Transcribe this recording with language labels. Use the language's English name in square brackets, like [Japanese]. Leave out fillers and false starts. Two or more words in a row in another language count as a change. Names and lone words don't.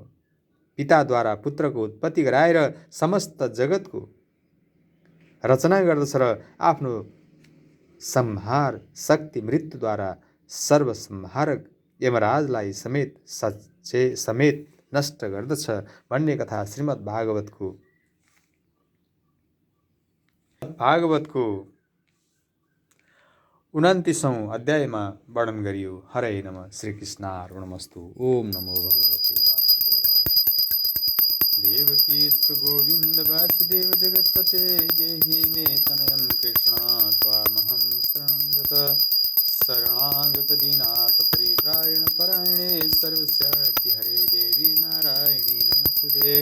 [Nepali] पिताद्वारा पुत्रको उत्पत्ति गराएर समस्त जगतको रचना गर्दछ र आफ्नो संहार शक्ति मृत्युद्वारा सर्वसंहारक यमराजलाई समेत नष्ट गर्दछ भन्ने कथा श्रीमद् भागवतको 29औं अध्यायमा वर्णन गरियो। [Sanskrit] हरे नमः श्रीकृष्णार्पणमस्तु। ओम नमो भगवते वासुदेवाय। देवकीस्तु गोविन्द वासुदेव जगत्पते देहि मे तनयं कृष्ण त्वामहं शरणं गतः। शरणागत दीनार्थ परित्रायण परायणे सर्वस्यार्ति हरे देवी नारायणी नमस्तुते।